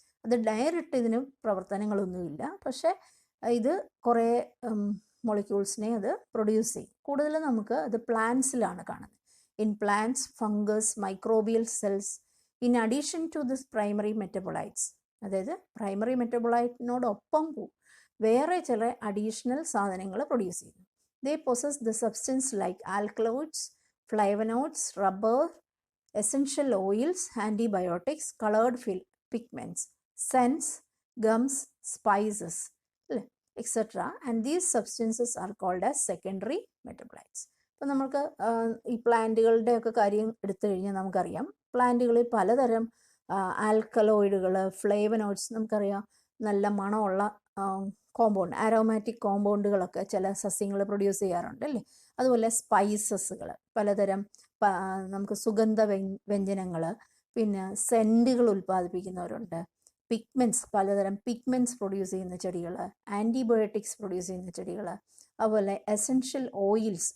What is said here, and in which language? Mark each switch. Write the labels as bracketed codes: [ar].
[ml] അത് ഡയറക്റ്റ് ഇതിന് പ്രവർത്തനങ്ങളൊന്നുമില്ല, പക്ഷേ ഇത് കുറേ മോളിക്യൂൾസിനെ അത് പ്രൊഡ്യൂസ് ചെയ്യും. കൂടുതൽ നമുക്ക് അത് പ്ലാന്റ്സിലാണ് കാണുന്നത്. [en] In plants, fungus, microbial cells, in addition to this primary metabolites. [ml] അതായത് പ്രൈമറി മെറ്റബോളൈറ്റിനോടൊപ്പം വേറെ ചില അഡീഷണൽ സാധനങ്ങൾ പ്രൊഡ്യൂസ് ചെയ്യുന്നു. [en] They possess the substance like alkaloids, flavonoids, rubber, essential oils, antibiotics, colored pigments, scents, gums, spices, etc. And these substances are called as secondary metabolites. [ml] അപ്പോൾ നമുക്ക് ഈ പ്ലാന്റുകളുടെ ഒക്കെ കാര്യം എടുത്തു കഴിഞ്ഞാൽ നമുക്കറിയാം, പ്ലാന്റുകളിൽ പലതരം ആൽക്കലോയിഡുകൾ, ഫ്ലേവനോയിഡ്സ്, നമുക്കറിയാം നല്ല മണമുള്ള കോമ്പൗണ്ട്, ആരോമാറ്റിക് കോമ്പൗണ്ടുകളൊക്കെ ചില സസ്യങ്ങൾ പ്രൊഡ്യൂസ് ചെയ്യാറുണ്ട് അല്ലേ. അതുപോലെ സ്പൈസസുകൾ, പലതരം നമുക്ക് സുഗന്ധ വ്യഞ്ജനങ്ങൾ, പിന്നെ സെൻറ്റുകൾ ഉൽപ്പാദിപ്പിക്കുന്നവരുണ്ട്, പിഗ്മെൻറ്റ്സ്, പലതരം പിഗ്മെൻറ്റ്സ് പ്രൊഡ്യൂസ് ചെയ്യുന്ന ചെടികൾ, ആൻറ്റിബയോട്ടിക്സ് പ്രൊഡ്യൂസ് ചെയ്യുന്ന ചെടികൾ, അതുപോലെ എസെൻഷ്യൽ ഓയിൽസ്.